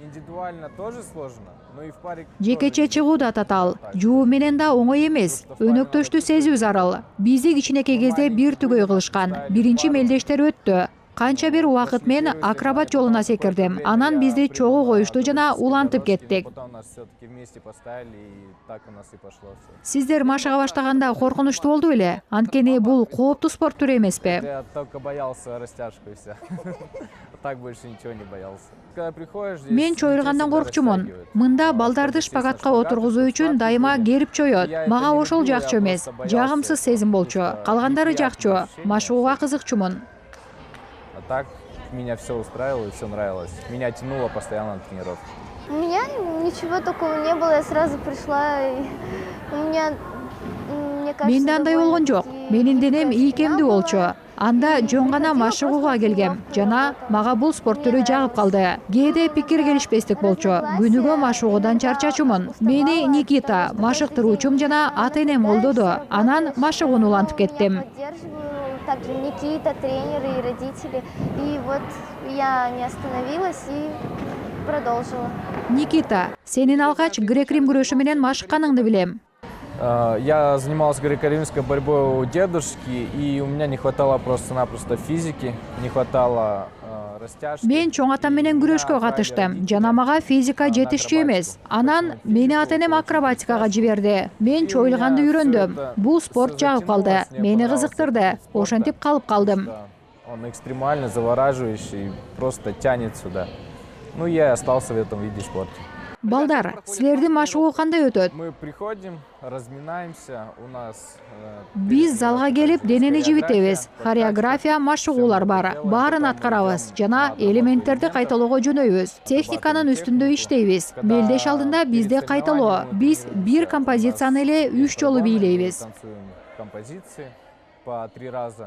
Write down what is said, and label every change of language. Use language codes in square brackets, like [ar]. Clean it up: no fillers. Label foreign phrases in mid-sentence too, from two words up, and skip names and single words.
[ru] Индивидуально тоже сложно, но и в паре... [ky] Жекече чыгуу да татаал. Жуу менен да оңой эмес. Өнөктөштү сезүү зарыл. Бизди кичинекей кезде бир түгөй кылышкан. Биринчи мелдештер өттү. Канча бир убакыт мен акробат жолуна секирдим. Анан бизди чогуу коюшту жана улантып кеттик. [ru] Потом нас все-таки вместе поставили, и так у нас и пошло все. [ky] Сиздер машыга баштаганда коркунучтуу болду беле? Анткени бул кооптуу спорт түрү эмеспи? [ru] Я только боялся растяжку и все. Так больше ничего не боялся. Когда приходишь здесь... [ky] Мен чоюлгандан коркчумун. Мында балдарды шпагатка отургузуу үчүн дайыма керип чоет. Мага ошол жакчу эмес. Жагымсыз сезим болчу. Калгандары жакчу. Машыгууга кызыкчумун. [ru] А так меня все устраивало и все нравилось. Меня тянуло постоянно на тренировки. У меня ничего такого не было, я сразу пришла, и у меня, мне кажется, [ky] Менде андай болгон жок. Менин денем ийкемдүү болчу. Анда жөн гана машыгууга келгем. Жана мага бул спорт түрү жагып калды. Кээде пикир келишпестик болчу. Күнүгө машыгуудан чарчачумун. Мени Никита, машыктыруучум жана ата-энем колдоду. Анан машыгууну улантып кеттим. [ru] Также Никита, тренеры и родители. И вот я не остановилась и продолжила. [ky] Никита, сенин алгач грек-рим күрөшү менен машыкканыңды билем. [ru] Я занимался греко-римской борьбой у дедушки, и у меня не хватало просто-напросто физики, не хватало растяжки. [ky] Мен чоң атам менен күрөшкө катыштым. Жана мага физика жетишчү эмес. Анан мени ата-энем акробатикага жиберди. Мен чоюлганды үйрөндүм. Бул спорт жагып калды. Мени кызыктырды. Ошентип калып калдым. [ru] Он экстремально завораживающий, просто тянет сюда. Ну, я и остался в этом виде спорта. [ky] Балдар, силердин машыгуу кандай өтөт? [ru] Мы приходим, разминаемся, у нас... [ky] Биз залга келип денени жибитебиз. Хореография, машыгуулар бар. Баарын аткарабыз жана элементтерди кайталоого жөнөйбүз. Техниканын үстүндө иштейбиз. Мелдеш алдында бизде кайталоо. Биз бир композицияны эле 3 жолу бийлейбиз. [ru] Танцуем композиции по 3 раза.